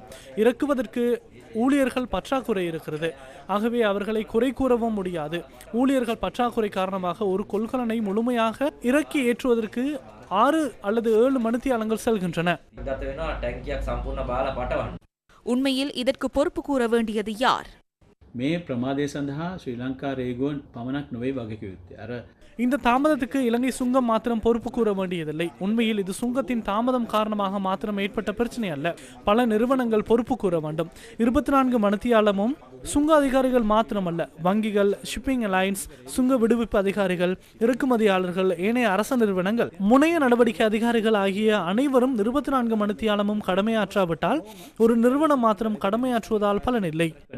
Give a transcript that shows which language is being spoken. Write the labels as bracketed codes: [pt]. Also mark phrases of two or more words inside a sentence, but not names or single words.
[ta] இறக்குவதற்கு ஊழியர்கள் பற்றாக்குறை இருக்கிறது. ஆகவே அவர்களை குறை கூறவும் முடியாது. ஊழியர்கள் பற்றாக்குறை காரணமாக ஒரு கொள்கலனை முழுமையாக இறக்கி ஏற்றுவதற்கு 6 அல்லது 7 மணித்தியாலங்கள் செல்கின்றன. உண்மையில் இதற்கு பொறுப்பு கூற வேண்டியது யார்? [si] මේ ප්‍රමාදය සඳහා ශ්‍රී ලංකා රේගුවන් පමණක් නොවේ වගකිව යුත්තේ. අර [ta] இந்த தாமதத்துக்கு இலங்கை சுங்கம் மாத்திரம் பொறுப்பு கூற வேண்டியதில்லை. உண்மையில் இது சுங்கத்தின் தாமதம் காரணமாக மாத்திரம் ஏற்பட்ட பிரச்சனை அல்ல. பல நிறுவனங்கள் பொறுப்பு கூற வேண்டும். 24 மணித்தியாலமும் சுங்க அதிகாரிகள் மாத்திரமல்ல, வங்கிகள், [en] shipping alliance, [ta] சுங்க விடுவிப்பு அதிகாரிகள், இறக்குமதியாளர்கள், ஏனைய அரச நிறுவனங்கள், முனைய நடவடிக்கை அதிகாரிகள் ஆகிய அனைவரும் 24 மணித்தியாலமும் கடமையாற்றாவிட்டால் ஒரு நிறுவனம் மாத்திரம் கடமையாற்றுவதால் பலனில்லை.